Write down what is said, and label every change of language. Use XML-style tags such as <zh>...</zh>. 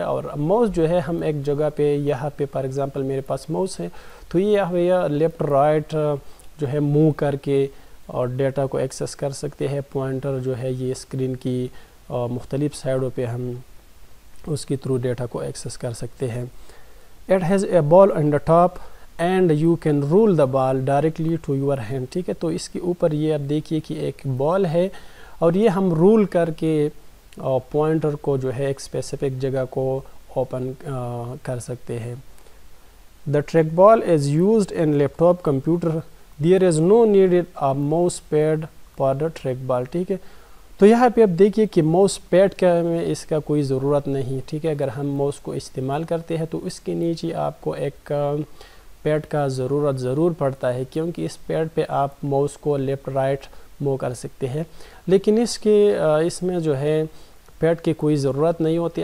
<ur>اور ماؤس جو ہے ہم ایک جگہ پہ یہاں پہ فار ایگزامپل میرے پاس ماؤس ہے تو یہ لیفٹ رائٹ جو ہے موو کر کے اور ڈیٹا کو ایکسس کر سکتے ہیں. پوائنٹر جو ہے یہ اسکرین کی مختلف سائڈوں پہ ہم اس کے تھرو ڈیٹا کو ایکسس کر سکتے ہیں.</ur> <en>It has a ball on the top and you can roll the ball directly to your hand.</en> <ur>ٹھیک ہے، تو اس کے اوپر یہ آپ دیکھیے کہ ایک بال ہے اور یہ ہم رول کر کے پوائنٹر کو جو ہے ایک اسپیسیفک جگہ کو اوپن کر سکتے ہیں.</ur> <en>The trackball is used in laptop computer. There is no needed a mouse pad for the trackball.</en> <ur>ٹھیک ہے، تو یہاں پہ آپ دیکھیے کہ ماؤس پیڈ کا میں اس کا کوئی ضرورت نہیں. ٹھیک ہے، اگر ہم ماؤس کو استعمال کرتے ہیں تو اس کے نیچے آپ کو ایک پیڈ کا ضرورت ضرور پڑتا ہے کیونکہ اس پیڈ پہ آپ ماؤس کو لیفٹ رائٹ موو کر سکتے ہیں. لیکن اس میں جو ہے پیڈ کی کوئی ضرورت نہیں ہوتی.</ur>